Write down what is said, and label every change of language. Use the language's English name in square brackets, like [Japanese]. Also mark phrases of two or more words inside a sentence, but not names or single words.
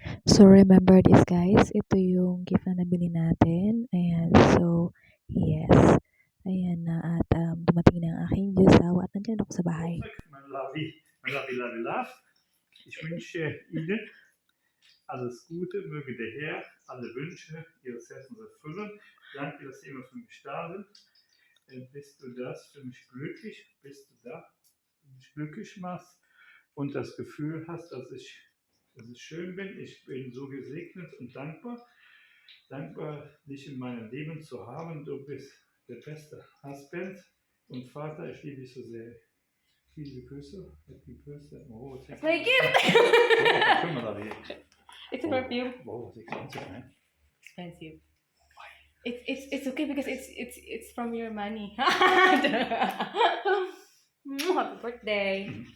[Filipino] So, [English] remember this guys, [Filipino] ito yung gift na nabili natin. Ayan, [English] so, yes. [Filipino] Ayan na at dumating na ang aking jusawa at nandiyan ako sa bahay. [German] Ich wünsche Ihnen alles Gute, möge der Herr alle Wünsche Ihres Herzens erfüllen. Danke, dass Sie immer für mich da sind. Bist du das für mich glücklich? Bist du da für mich glücklich machst und das Gefühl hast, dass ich schön bin. Ich bin so gesegnet und dankbar. Dankbar, dich in meinem Leben zu haben. Du bist der beste Husband und Vater. Ich liebe dich so sehr. Viele Grüße. [English] Happy birthday. Oh, It's my gift! It's a perfume. Wow, it's expensive, man. Expensive. It's okay because it's from your money. Happy birthday.